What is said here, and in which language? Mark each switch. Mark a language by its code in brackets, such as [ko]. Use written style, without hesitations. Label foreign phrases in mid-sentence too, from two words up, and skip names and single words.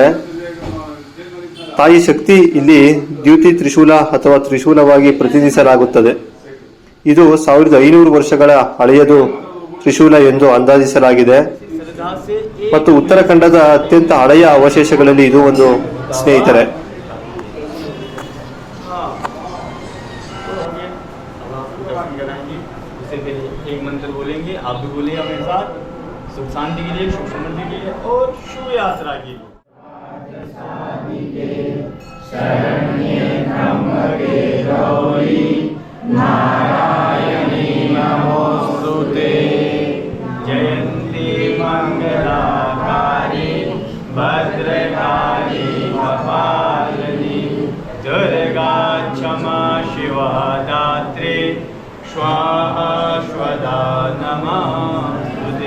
[kn] ತಾಯಿ ಶಕ್ತಿ ಇಲ್ಲಿ ದ್ಯುತಿ ತ್ರಿಶೂಲ ಅಥವಾ ತ್ರಿಶೂಲವಾಗಿ ಪ್ರತಿನಿಧಿಸಲಾಗುತ್ತದೆ. ಇದು 1500 ವರ್ಷಗಳ ಹಳೆಯದು ತ್ರಿಶೂಲ ಎಂದು ಅಂದಾಜಿಸಲಾಗಿದೆ ಮತ್ತು ಉತ್ತರಾಖಂಡದ ಅತ್ಯಂತ ಹಳೆಯ ಅವಶೇಷಗಳಲ್ಲಿ ಇದು ಒಂದು ಸ್ನೇಹಿತರೆ. [hi] एक मंत्र बोलेंगे, आप भी बोलिए मेरे साथ. सुख शांति के लिए, सुख समृद्धि के लिए और शुभ यात्रा के लिए. [sa] शरण्ये त्र्यंबके गौरी नारायणी नमोस्तुते. जयंती मंगलाकारी भद्रकाली कपालिनी दुर्गा क्षमा शिवा दात्री स्वाहा स्वदा नमस्ते.